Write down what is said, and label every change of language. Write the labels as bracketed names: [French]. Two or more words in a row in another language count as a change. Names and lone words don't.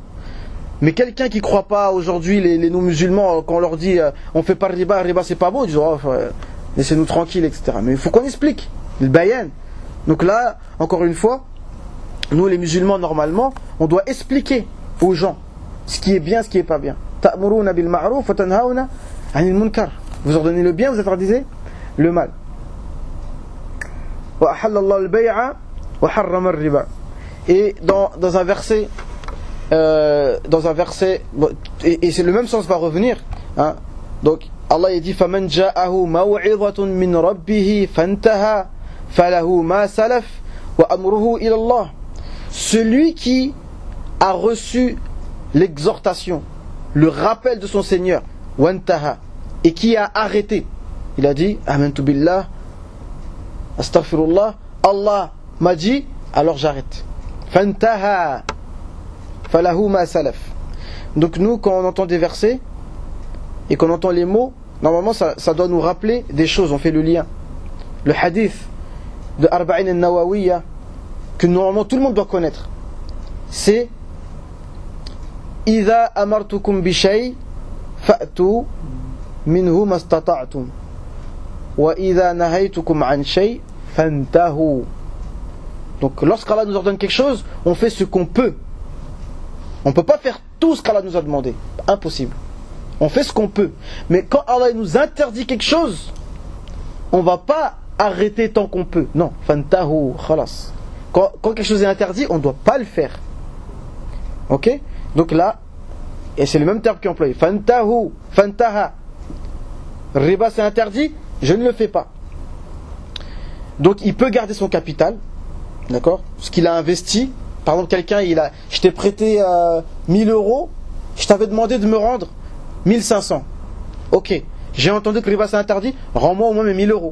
[French] Mais quelqu'un qui croit pas aujourd'hui, les non-musulmans, quand on leur dit on fait pas riba c'est pas beau, ils disent oh, laissez-nous tranquilles, etc. Mais il faut qu'on explique, le bayan. Donc là, encore une fois, nous les musulmans normalement, on doit expliquer aux gens ce qui est bien, ce qui est pas bien. [Arabic] تأمرون بالمعروف وتنهون عن المنكر. [French] Vous ordonnez le bien, vous interdisez le mal. [Arabic] وأحل الله البيع وحرم الربا. [French] Et dans un verset et c'est le même sens va revenir hein. Donc Allah il dit [Arabic] فمن جاءه موعظة من ربه فانتهى فله ما سلف وأمره إلى الله. [French] Celui qui a reçu l'exhortation le rappel de son Seigneur, wantaha, et qui a arrêté. Il a dit [Arabic] آمنت بالله، أستغفر الله, [French] Allah m'a dit, alors j'arrête. [Arabic] فانتهى، فله ما سلف. [French] Donc nous, quand on entend des versets et qu'on entend les mots, normalement ça doit nous rappeler des choses, on fait le lien. Le hadith de Arba'in al-Nawawiyya, que normalement tout le monde doit connaître, c'est [Arabic] إذا أمرتكم بشيء فأتوا منه ما استطعتم وإذا نهيتكم عن شيء فانتهوا. [French] Donc lorsqu'Allah nous ordonne quelque chose, on fait ce qu'on peut. On ne peut pas faire tout ce qu'Allah nous a demandé, impossible. On fait ce qu'on peut. Mais quand Allah nous interdit quelque chose, on ne va pas arrêter tant qu'on peut. [Arabic] Non, فانتهوا، خلاص. [French] Quand quelque chose est interdit, on ne doit pas le faire. Ok? Donc là, et c'est le même terme qui est employé. [Arabic] فانتهوا، فانتهى. [French] Riba c'est interdit, je ne le fais pas. Donc il peut garder son capital, d'accord? Ce qu'il a investi. Par exemple, quelqu'un, je t'ai prêté 1000 euros, je t'avais demandé de me rendre 1500. Ok, j'ai entendu que riba c'est interdit, rends-moi au moins mes 1000 euros.